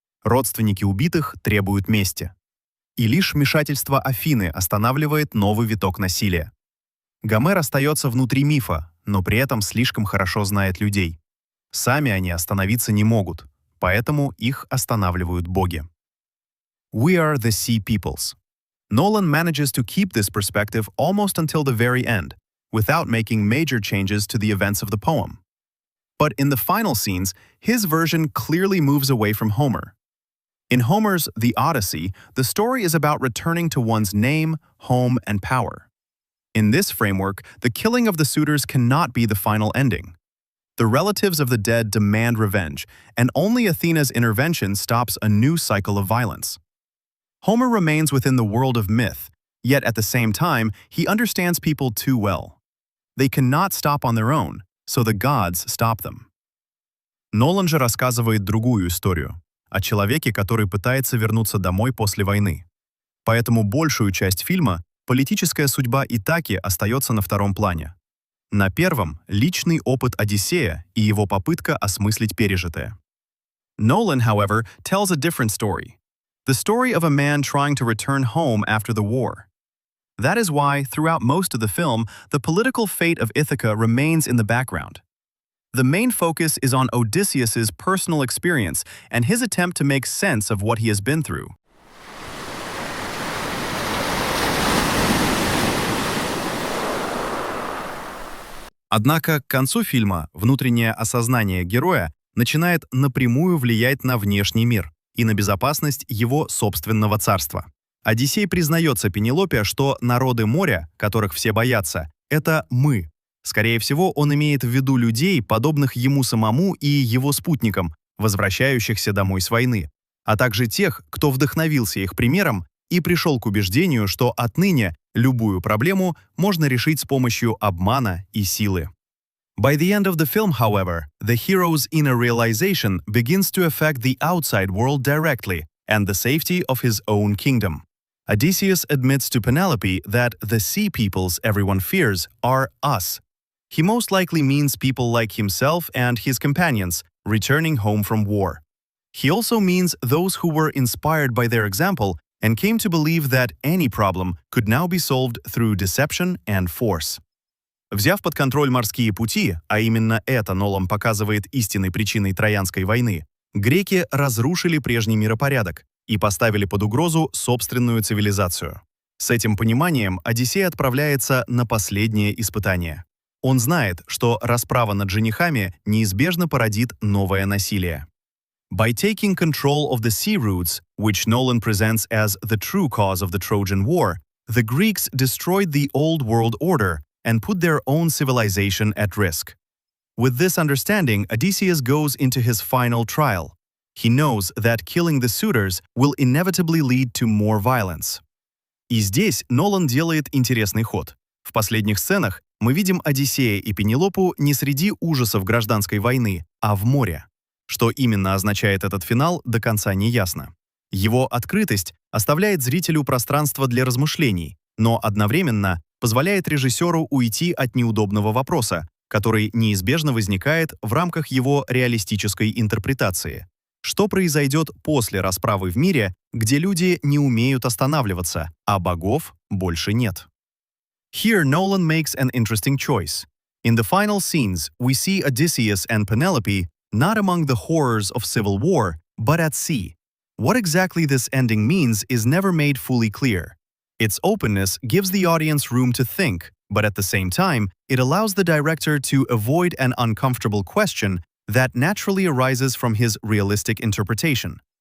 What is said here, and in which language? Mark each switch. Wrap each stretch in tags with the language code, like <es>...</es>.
<ru>Родственники убитых требуют мести. И лишь вмешательство Афины останавливает новый виток насилия. Гомер остается внутри мифа, но при этом слишком хорошо знает людей. Сами они остановиться не могут, поэтому их останавливают боги.</ru> <en>We are the sea peoples. Nolan manages to keep this perspective almost until the very end, without making major changes to the events of the poem. But in the final scenes, his version clearly moves away from Homer. In Homer's The Odyssey, the story is about returning to one's name, home, and power. In this framework, the killing of the suitors cannot be the final ending. The relatives of the dead demand revenge, and only Athena's intervention stops a new cycle of violence. Homer remains within the world of myth, yet at the same time, he understands people too well. They cannot stop on their own, so the gods stop them.</en> <ru>Нолан же рассказывает другую историю. о человеке, который пытается вернуться домой после войны. Поэтому большую часть фильма политическая судьба Итаки остается на втором плане. На первом — личный опыт Одиссея и его попытка осмыслить пережитое.</ru> <en>Nolan, however, tells a different story. The story of a man trying to return home after the war. That is why, throughout most of the film, the political fate of Ithaca remains in the background. The main focus is on Odysseus's personal experience and his attempt to make sense of what he has been through.</en> <ru>Однако к концу фильма внутреннее осознание героя начинает напрямую влиять на внешний мир и на безопасность его собственного царства. Одиссей признается Пенелопе, что народы моря, которых все боятся, это мы. Скорее всего, он имеет в виду людей, подобных ему самому и его спутникам, возвращающихся домой с войны, а также тех, кто вдохновился их примером и пришел к убеждению, что отныне любую проблему можно решить с помощью обмана и силы.</ru> <en>By the end of the film, however, the hero's inner realization begins to affect the outside world directly and the safety of his own kingdom. Odysseus admits to Penelope that the sea peoples everyone fears are us. He most likely means people like himself and his companions returning home from war. He also means those who were inspired by their example and came to believe that any problem could now be solved through deception and force.</en> <ru>Взяв под контроль морские пути, а именно это Нолан показывает истинной причиной Троянской войны, греки разрушили прежний миропорядок и поставили под угрозу собственную цивилизацию. С этим пониманием Одиссей отправляется на последнее испытание. Он знает, что расправа над женихами неизбежно породит новое насилие.</ru> <en>By taking control of the sea routes, which Nolan presents as the true cause of the Trojan War, the Greeks destroyed the old world order and put their own civilization at risk. With this understanding, Odysseus goes into his final trial. He knows that killing the suitors will inevitably lead to more violence.</en> <ru>И здесь Нолан делает интересный ход. В последних сценах мы видим Одиссея и Пенелопу не среди ужасов гражданской войны, а в море. Что именно означает этот финал, до конца не ясно. Его открытость оставляет зрителю пространство для размышлений, но одновременно позволяет режиссеру уйти от неудобного вопроса, который неизбежно возникает в рамках его реалистической интерпретации. Что произойдет после расправы в мире, где люди не умеют останавливаться, а богов больше нет?</ru> <en>Here Nolan makes an interesting choice. In the final scenes, we see Odysseus and Penelope not among the horrors of civil war, but at sea. What exactly this ending means is never made fully clear. Its openness gives the audience room to think, but at the same time, it allows the director to avoid an uncomfortable question that naturally arises from his realistic interpretation.</en>